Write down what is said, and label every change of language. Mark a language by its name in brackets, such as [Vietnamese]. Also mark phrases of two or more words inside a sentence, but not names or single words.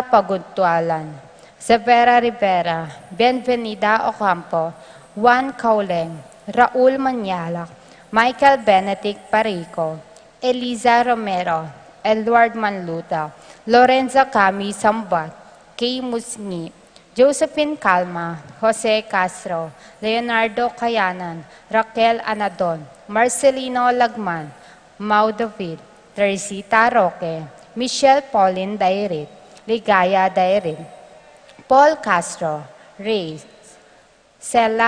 [Filipino] Paguntualan, Severa Rivera, Benvenida Ocampo, Juan Cauleng, Raul Manyalak, Michael Benedict Parico, Eliza Romero, Edward Manluta, Lorenza Cami Sambat, Kay Musni, Josephine Calma, Jose Castro, Leonardo Cayanan, Raquel Anadon, Marcelino Lagman, Mau David, Teresita Roque, Michelle Pauline Dairit, Ligaya Dairin, Paul Castro, Ray, Sela